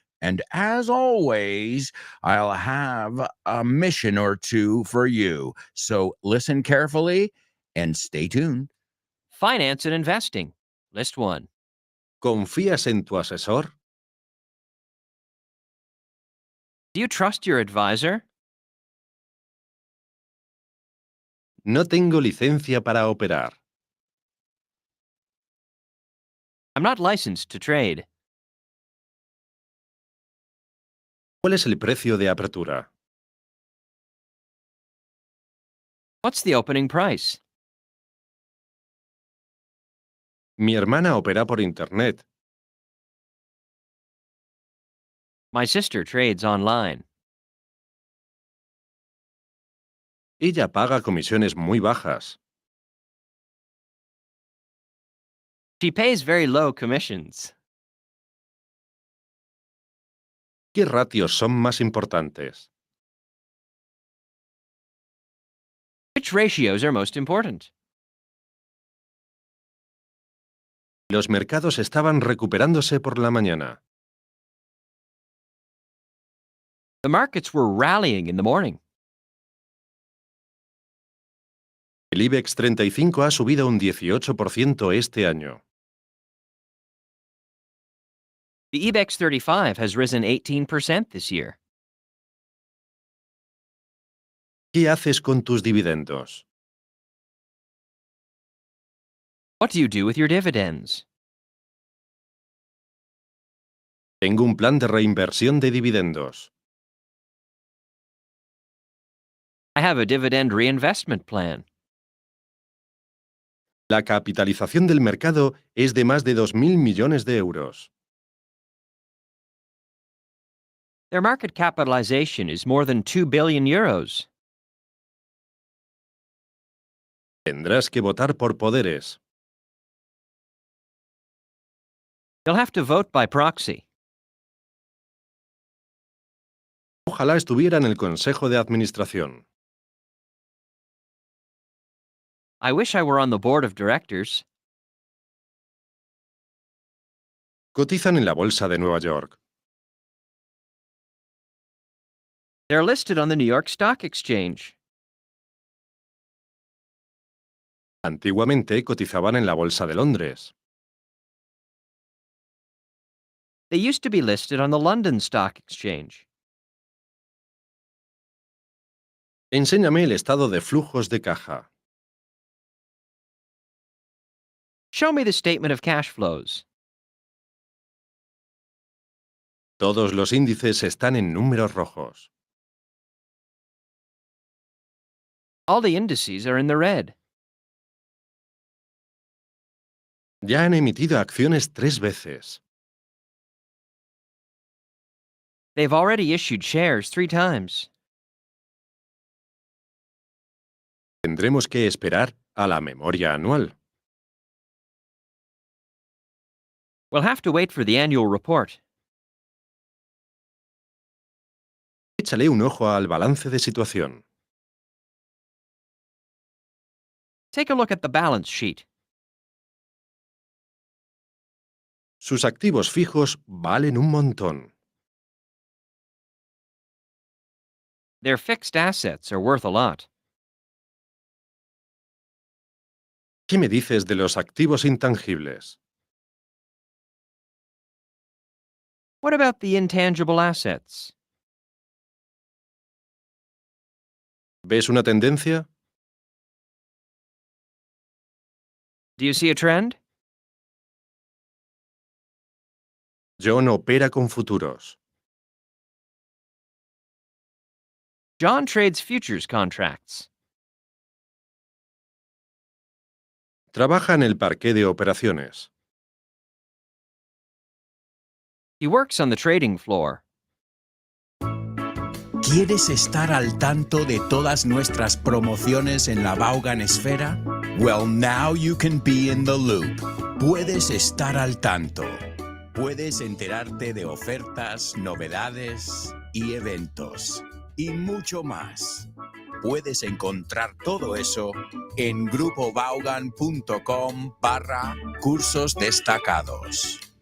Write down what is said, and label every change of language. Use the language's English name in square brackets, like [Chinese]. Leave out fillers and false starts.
[English] And as always, I'll have a mission or two for you. So listen carefully and stay tuned. Finance and investing. List 1. [Spanish] ¿Confías en tu asesor? [English] Do you trust your advisor? [Spanish] No tengo licencia para operar. [English] I'm not licensed to trade. [Spanish] ¿Cuál es el precio de apertura? [English] What's the opening price? [Spanish] Mi hermana opera por Internet. [English] My sister trades online. [Spanish] Ella paga comisiones muy bajas. [English] She pays very low commissions. [Spanish] ¿Qué ratios son más importantes? [English] Which ratios are most important? [Spanish] Los mercados estaban recuperándose por la mañana. [English] The markets were rallying in the morning. [Spanish] El IBEX 35 ha subido un 18% este año. [English] The IBEX 35 has risen 18% this year. [Spanish] ¿Qué haces con tus dividendos? [English] What do you do with your dividends? [Spanish] Tengo un plan de reinversión de dividendos. [English] I have a dividend reinvestment plan. [Spanish] La capitalización del mercado es de más de 2.000 millones de euros. [English] Their market capitalization is more than 2 billion euros. [Spanish] Tendrás que votar por poderes. [English] You'll have to vote by proxy. [Spanish] Ojalá estuviera en el Consejo de Administración. [English] I wish I were on the board of directors. [Spanish] Cotizan en la Bolsa de Nueva York. [English] They're listed on the New York Stock Exchange. [Spanish] Antiguamente cotizaban en la Bolsa de Londres. [English] They used to be listed on the London Stock Exchange. [Spanish] Enséñame el estado de flujos de caja. [English] Show me the statement of cash flows. [Spanish] Todos los índices están en números rojos. [English] All the indices are in the red. [Spanish] Ya han emitido acciones 3 veces. [English] They've already issued shares 3 times. [Spanish] Tendremos que esperar a la memoria anual. [English] We'll have to wait for the annual report. [Spanish] Échale un ojo al balance de situación. [English] Take a look at the balance sheet. [Spanish] Sus activos fijos valen un montón. [English] Their fixed assets are worth a lot. [Spanish] ¿Qué me dices de los activos intangibles? [English] What about the intangible assets? [Spanish] ¿Ves una tendencia? [English] Do you see a trend? [Spanish] John opera con futuros. [English] John trades futures contracts. [Spanish] Trabaja en el parqué de operaciones. [English] He works on the trading floor. [Spanish] ¿Quieres estar al tanto de todas nuestras promociones en la Vaughan Esfera? [English] Well, now you can be in the loop. [Spanish] Puedes estar al tanto. Puedes enterarte de ofertas, novedades y eventos. Y mucho más. Puedes encontrar todo eso en grupovaughan.com/cursos destacados.